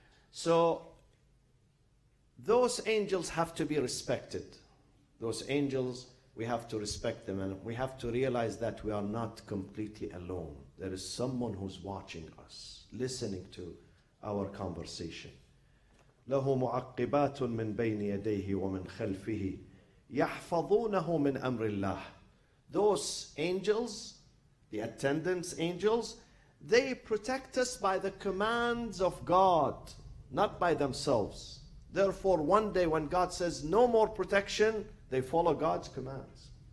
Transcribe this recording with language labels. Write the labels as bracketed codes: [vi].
[en] So those angels have to be respected. Those angels, we have to respect them, and we have to realize that we are not completely alone. There is someone who's watching us, listening to our conversation. [ar] له معقبات من بين يديه ومن خلفه يحفظونه من أمر الله. [en] Those angels, the attendants angels, they protect us by the commands of God, not by themselves. Therefore, one day when God says no more protection, they follow God's commands.